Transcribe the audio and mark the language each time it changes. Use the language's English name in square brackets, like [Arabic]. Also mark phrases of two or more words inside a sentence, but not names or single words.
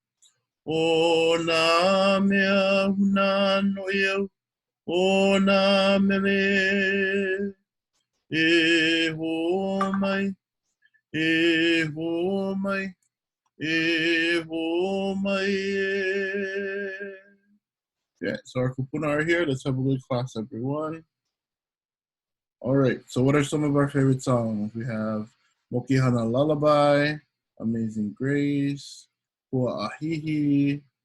[Hawaiian] O nā mea huna no eo, ona mele, e ho mai, e ho mai, e ho mai. [English] Yeah, so our kupuna are here. Let's have a good class, everyone. All right, so what are some of our favorite songs? We have Mokihana Lullaby, Amazing Grace, Hua Ahihi.